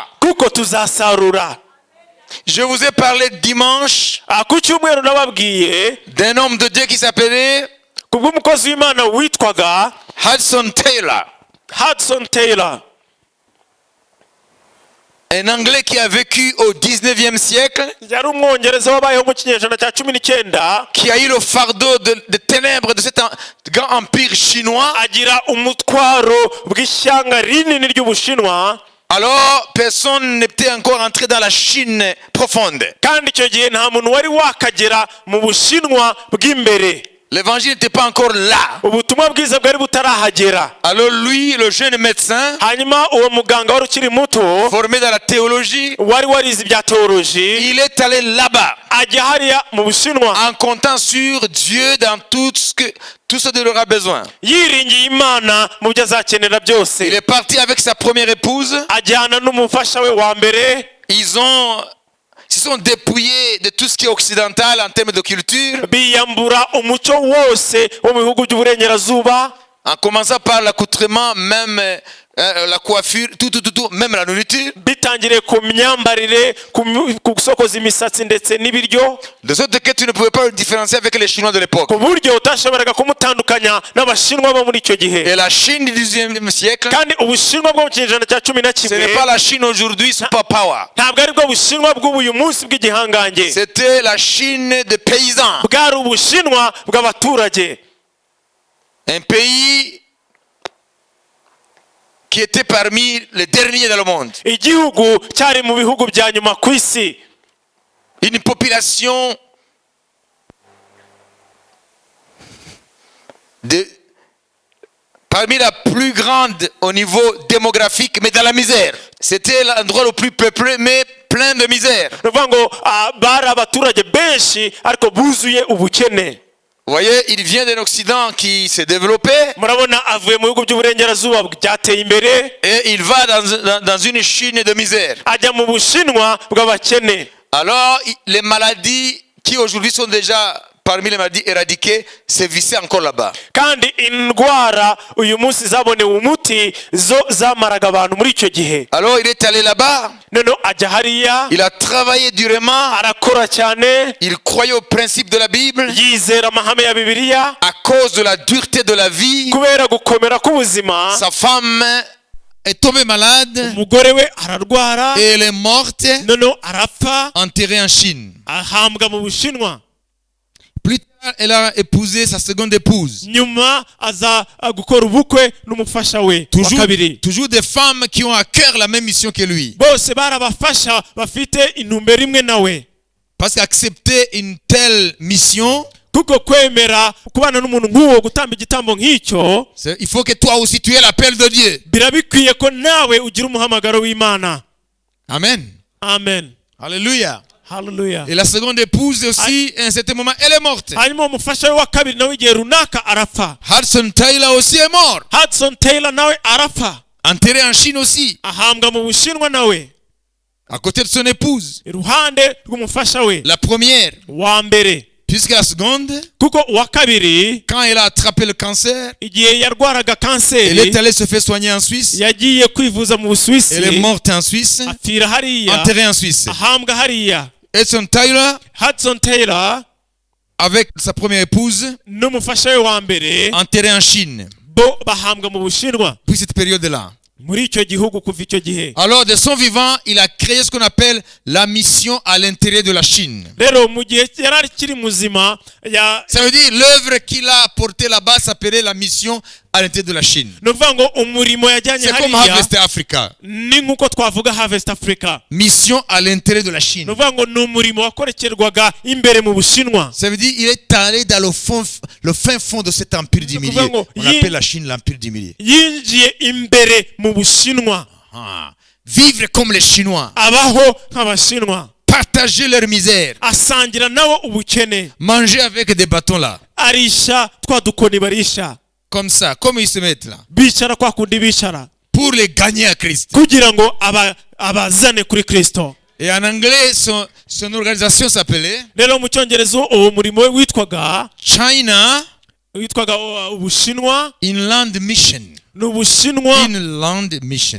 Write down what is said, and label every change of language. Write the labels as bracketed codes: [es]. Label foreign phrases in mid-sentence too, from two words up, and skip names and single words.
[rw] kuko tuzasarura. [fr] Je vous ai parlé dimanche [rw] ku cyumweru nababwiye [fr] d'un homme de Dieu qui s'appelait [rw] kubw'umukozi w'Imana witwaga Hudson Taylor. [fr] Hudson Taylor, Un Anglais qui a vécu au 19e siècle, [rw] yari umwongereza wabayeho mu kinyejana cya 19, [fr] qui a eu le fardeau de ténèbres de cet grand empire chinois. [rw] agira umutwaro bw'ishyanga rinini ry'Ubushinwa. [fr] Alors, personne n'était encore entré dans la Chine profonde. [rw] kandi icyo gihe nta muntu wari wakagera mu Bushinwa bw'imbere. [fr] L'évangile n'était pas encore là. [rw] ubutumwa bwiza bwari butarahagera. [fr] Alors lui, le jeune médecin, [rw] hanyuma uwo muganga wari ukiri muto [fr] formé dans la théologie, [rw] wari warize ibya teoloji [fr] il est allé là-bas [rw] ajya hariya mu Bushinwa [fr] en comptant sur Dieu dans tout ce dont il aura besoin. [rw] yiringiye Imana mu byo azakenera byose. [fr] Il est parti avec sa première épouse. [rw] ajyana n'umufasha we wa mbere. [fr] Ils se sont dépouillés de tout ce qui est occidental en termes de culture, [rw] biyambura umuco wose wo mu bihugu by'uburengerazuba, [fr] en commençant par l'accoutrement, même la coiffure, tout, même la nourriture. [rw] bitangiriye ku myambarire, ku gusokoza imisatsi ndetse n'ibiryo, [fr] De sorte que tu ne pouvais pas le différencier avec les Chinois de l'époque. [rw] ku buryo utashoboraga kumutandukanya n'Abashinwa bo muri icyo gihe. [fr] Et la Chine du 19e siècle, [rw] kandi Ubushinwa bwo mu kinyejana cya 11 [fr] ce n'est pas la Chine aujourd'hui [en] super power. [rw] ntabwo ari bwo Bushinwa bw'uyu munsi bw'igihangange. [fr] C'était la Chine des paysans. [rw] bwari Ubushinwa bw'abaturage. [fr] Un pays qui était parmi les derniers dans le monde. [rw] igihugu cyari mu bihugu bya nyuma ku isi. [fr] Une population parmi la plus grande au niveau démographique, mais dans la misère. C'était l'endroit le plus peuplé, mais plein de misère. [rw] ni ukuvuga ngo bari abaturage benshi ariko buzuye ubukene. [fr] Vous voyez, il vient d'un Occident qui s'est développé [rw] murabona avuye mu bihugu by'uburengerazuba byateye imbere, [fr] et il va dans une Chine de misère. [rw] ajya mu Bushinwa bw'abakene. [fr] Alors, les maladies qui aujourd'hui sont déjà parmi les maladies éradiquées sévissaient encore là-bas. [rw] kandi indwara uyu munsi zabonewe umuti zo zamaraga abantu muri icyo gihe. [fr] Alors, il est allé là-bas, [rw] noneho ajya hariya, [fr] il a travaillé durement, [rw] arakora cyane, [fr] il croyait au principe de la Bible. [rw] yizera amahame ya Bibiliya. [fr] À cause de la dureté de la vie, [rw] kubera gukomera k'ubuzima, [fr] sa femme est tombée malade [rw] umugore we ararwara, [fr] et elle est morte, [rw] noneho arapfa, [fr] enterrée en Chine. [rw] ahambwa mu Bushinwa. [fr] Plus tard, elle a épousé sa seconde épouse. [rw] nyuma aza gukora ubukwe n'umufasha we wa kabiri. [fr] Toujours des femmes qui ont à cœur la même mission que lui. [rw] bose bari abafasha bafite intumbero imwe nawe. [fr] Parce qu'accepter une telle mission, [rw] kuko kwemera kubana n'umuntu nk'uwo gutamba igitambo nk'icyo, [fr] il faut que toi aussi tu aies l'appel de Dieu. [rw] birabikwiye ko nawe ugira umuhamagaro w'Imana. [fr] Amen. [rw] Amen. [fr] Alléluia. [rw] Hallelujah. [fr] Et la seconde épouse aussi, à un certain moment, elle est morte. [rw] hanyuma umufasha we wa kabiri nawe igihe runaka arapfa. [fr] Hudson Taylor aussi est mort. [rw] Hudson Taylor nawe arapfa, [fr] Enterré en Chine aussi, [rw] ahambwa mu Bushinwa nawe [fr] à côté de son épouse. [rw] iruhande rw'umufasha we [fr] La première, [rw] wa mbere. [fr] puisque la seconde, [rw] kuko uwa kabiri [fr] quand elle a attrapé le cancer, [rw] igihe yarwaraga [fr] elle [rw] kanseri [fr] est allée se faire soigner en Suisse. [rw] yagiye kwivuza mu Busuwisi, [fr] Elle est morte en Suisse, [rw] apfira hariya, [fr] enterrée en Suisse. [rw] ahambwa hariya. [fr] Hudson Taylor, [rw] Hudson Taylor [fr] avec sa première épouse, [rw] n'umufasha we wa mbere [fr] enterrée en Chine. [rw] bo bahambwa mu Bushinwa, [fr] Puis cette période-là. [rw] muri icyo gihugu kuva icyo gihe. [fr] Alors, de son vivant, il a créé ce qu'on appelle la mission à l'intérieur de la Chine. [rw] rero mu gihe yari akiri muzima [fr] Ça veut dire l'œuvre qu'il a apportée là-bas s'appelait la mission à l'intérieur de la Chine. [rw] ni ukuvuga ngo umurimo yajyanye [fr] C'est comme [rw] hariya Harvest Africa. ni nk'uko twavuga Harvest Africa. [fr] Mission à l'intérieur de la [rw] ni [fr] Chine. [rw] ukuvuga ngo ni umurimo wakorekerwaga imbere mu Bushinwa. [fr] Ça veut dire il est allé dans le fin fond de cet empire du milieu. On appelle la Chine l'empire du milieu. [rw] yinjiye imbere mu Bushinwa, Ah. [fr] Vivre comme les Chinois. [rw] abaho nk'Abashinwa, [fr] Partager leur misère. [rw] asangira nabo ubukene, [fr] Manger avec des bâtons là. [rw] arisha twa dukoni barisha, [fr] Comme ça. Comme ils se mettent là. [rw] bicara kwa kundi bicara, [fr] Pour les gagner à Christ. [rw] kugira ngo abazane kuri Kristo. [fr] Et en anglais, son organisation s'appelait [rw] rero mu cyongereza uwo murimo we witwaga Ubushinwa Inland Mission. ni Ubushinwa Inland Mission.